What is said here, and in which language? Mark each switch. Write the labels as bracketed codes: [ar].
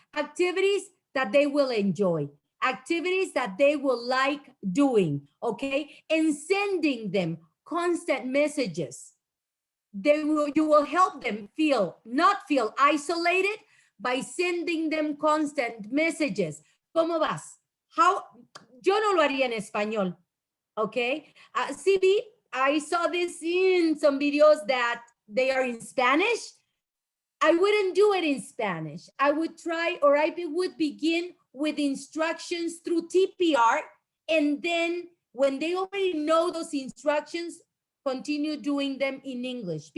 [en] Activities that they will enjoy. Activities that they will like doing, okay? And sending them constant messages. You will help them not feel isolated by sending them constant messages. [es] ¿Cómo vas? Yo no lo haría en español, okay? [en] CB, I saw this in some videos that they are in Spanish. I wouldn't do it in Spanish. I would try, or I would begin with instructions through TPR, and then when they already know those instructions, continue doing them in English.